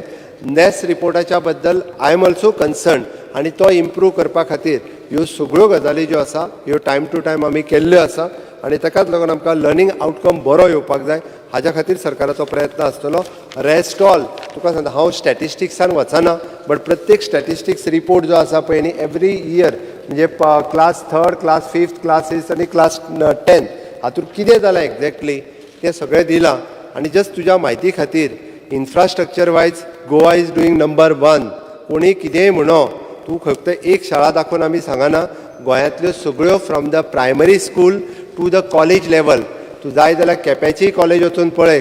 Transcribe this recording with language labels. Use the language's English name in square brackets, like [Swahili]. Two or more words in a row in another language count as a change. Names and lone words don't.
[Konkani] नॅस रिपोर्टाच्या बद्दल [English] I am also concern [Konkani] आनी तो इम्प्रूव करपा खातीर ह्यो सगळ्यो गजाली ज्यो आसा ह्यो [English] time to time [Konkani] आमी केल्ल्यो आसा आनी ताकाच लागून आमकां [English] learning outcome [Konkani] बरो येवपाक जाय. हाज्या खातीर सरकाराचो प्रयत्न आसतलो. [English] rest all [Konkani] तुका सांगता हांव स्टॅटिस्टिक्सान वचना, बट प्रत्येक [English] statistics report [Konkani] जो आसा पळय न्ही [English] every year [Konkani] म्हणजे [English] class 3rd, class 5th classes [Konkani] आनी [English] class 10th [Konkani] हातूंत कितें जालां एक्झॅक्टली तें सगळें दिलां. आनी जस्ट तुज्या म्हायती खातीर [English] infrastructure wise Goa is doing number 1. [Konkani] कोणी कितेंय म्हणो तूं फक्त एक शाळा दाखोवन आमी सांगना. गोंयांतल्यो सगळ्यो [English] from the primary school to the college level [Konkani] तूं जाय जाल्यार केप्याची कॉलेज वचून पळय.